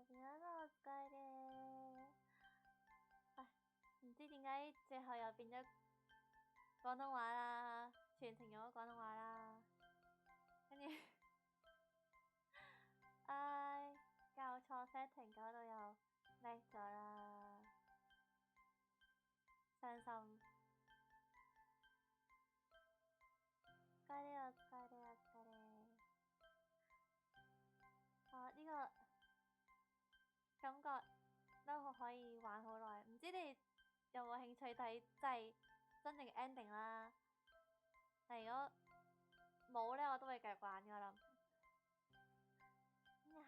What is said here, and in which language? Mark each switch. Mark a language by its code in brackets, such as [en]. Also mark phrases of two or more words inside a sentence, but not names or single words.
[ja] 皆さんお疲れ。 [yue] 唔知點解最後又變咗廣東話啦，全程用咗廣東話啦。跟住，唉，教錯 setting 搞到又叻咗啦，傷心。 [ja] お疲れお疲れお疲れ。 [yue] 呢個感覺都可以玩好耐，唔知你有冇興趣睇真正嘅 ending 啦？但如果冇咧，我都會繼續玩噶啦。